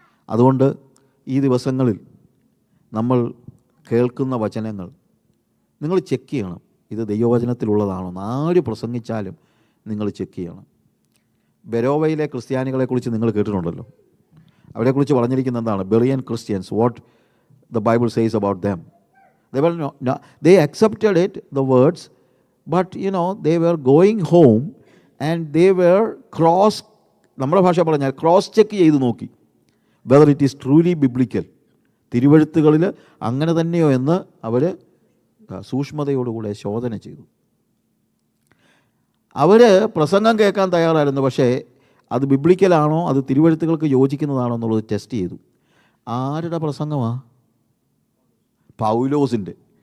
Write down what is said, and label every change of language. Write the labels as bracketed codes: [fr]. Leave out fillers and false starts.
[ml] അതുകൊണ്ട് ഈ ദിവസങ്ങളിൽ നമ്മൾ കേൾക്കുന്ന വചനങ്ങൾ നിങ്ങൾ ചെക്ക് ചെയ്യണം. ഇത് ദൈവവചനത്തിലുള്ളതാണോ? ആര് പ്രസംഗിച്ചാലും നിങ്ങൾ ചെക്ക് ചെയ്യണം. ബെരോവയിലെ ക്രിസ്ത്യാനികളെക്കുറിച്ച് നിങ്ങൾ കേട്ടിട്ടുണ്ടല്ലോ. അവരെക്കുറിച്ച് പറഞ്ഞിരിക്കുന്നത് എന്താണ്? [en] Berean Christians, what the Bible says about them. They accepted it, the words, but they were going home and they were [ml] നമ്മുടെ ഭാഷ പറഞ്ഞാൽ ക്രോസ് ചെക്ക് ചെയ്ത് നോക്കി, [en] whether it is truly biblical. [ml] തിരുവെഴുത്തുകളിൽ അങ്ങനെ തന്നെയോ എന്ന് അവർ സൂക്ഷ്മതയോടുകൂടെ ശോധന ചെയ്തു. അവർ പ്രസംഗം കേൾക്കാൻ തയ്യാറായിരുന്നു, പക്ഷേ അത് ബിബ്ലിക്കലാണോ, അത് തിരുവെഴുത്തുകൾക്ക് യോജിക്കുന്നതാണോ എന്നുള്ളത് ടെസ്റ്റ് ചെയ്തു. ആരുടെ പ്രസംഗമാണ്? പൗലോസിൻ്റെ.